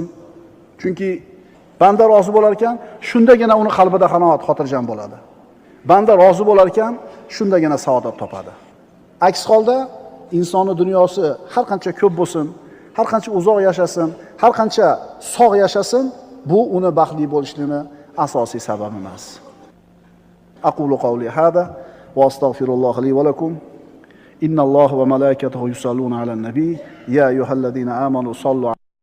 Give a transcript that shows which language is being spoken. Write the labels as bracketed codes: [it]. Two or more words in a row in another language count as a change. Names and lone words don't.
[uz] Chunki banda rozi bo'lar ekan, shundagina uni qalbida qanoat, xotirjam bo'ladi. Banda rozi bo'lar ekan, shundagina saodat topadi. Aks holda insonni dunyosi har qancha ko'p bo'lsin, har qancha uzoq yashasin, har qancha sog' yashasin, bu uni baxtli bo'lishligining asosiy sababi emas. [ar] أقول قولي هذا وأستغفر الله لي ولكم. إن الله وملائكته يصلون على النبي يا أيها الذين آمنوا صلوا